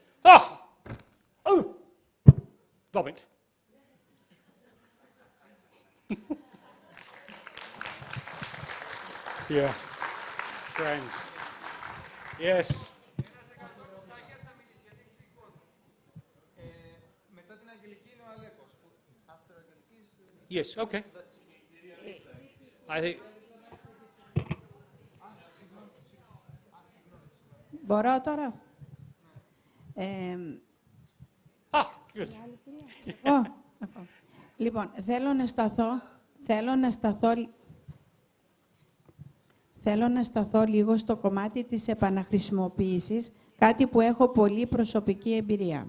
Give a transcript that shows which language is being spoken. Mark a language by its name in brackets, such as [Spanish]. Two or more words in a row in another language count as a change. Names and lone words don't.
[English] Oh, vomit. Yeah, friends. Yes. Yes, okay. I think... [Greek] Μπορώ τώρα. [English] Good. [Greek] Λοιπόν, θέλω να σταθώ λίγο στο κομμάτι της επαναχρησιμοποίησης, κάτι που έχω πολύ προσωπική εμπειρία.